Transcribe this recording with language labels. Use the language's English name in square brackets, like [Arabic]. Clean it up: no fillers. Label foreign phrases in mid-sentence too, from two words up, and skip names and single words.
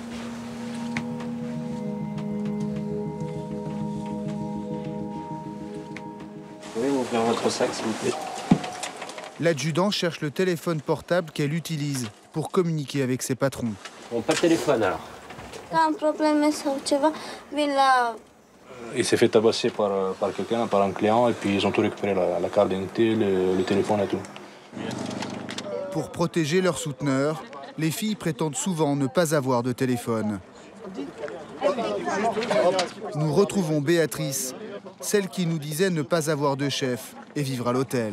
[French] Pouvez ouvrir votre sac, s'il vous plaît? L'adjudant cherche le téléphone portable qu'elle utilise pour communiquer avec ses patrons. Bon, pas de téléphone alors. Quand un problème [Romanian] sau ceva, vin la... [French] Il s'est fait tabasser par quelqu'un, par un client, et puis ils ont tout récupéré, la carte d'identité, le téléphone et tout. Pour protéger leurs souteneurs, les filles prétendent souvent ne pas avoir de téléphone. Nous retrouvons Béatrice, celle qui nous disait ne pas avoir de chef et vivre à l'hôtel.